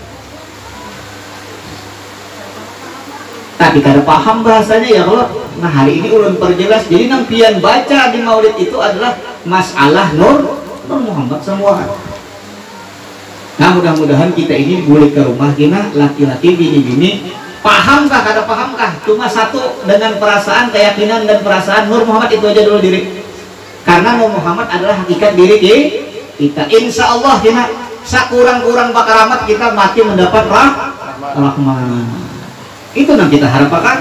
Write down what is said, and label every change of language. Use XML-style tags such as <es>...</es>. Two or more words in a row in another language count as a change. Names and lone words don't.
<id>Tapi kada paham bahasanya ya kalau. Nah hari ini ulun perjelas. Jadi yang pian baca di maulid itu adalah masalah Nur Muhammad semua. Nah mudah-mudahan kita ini boleh ke rumah kita, laki-laki, bini-bini, pahamkah, kada pahamkah? Cuma satu, dengan perasaan, keyakinan dan perasaan Nur Muhammad itu aja dulu diri. Karena Nur Muhammad adalah hakikat diri kita.</id> <ar>إن شاء الله</ar> <bjn>kita sakurang-kurang bakaramat kita mati mendapat rahmat.</bjn> <id>Itu yang kita harapkan.</id>